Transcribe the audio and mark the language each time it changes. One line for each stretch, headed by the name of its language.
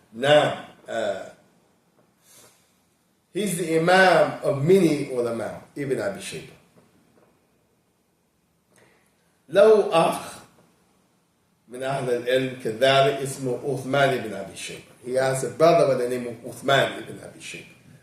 English: Now, he's the Imam of many ulama, Ibn Abi Shayba.
Arabic: له أخ من أهل العلم كذلك اسمه عثمان بن أبي شيبة.
English: He has a brother by the name of Uthman ibn Abi Shayba.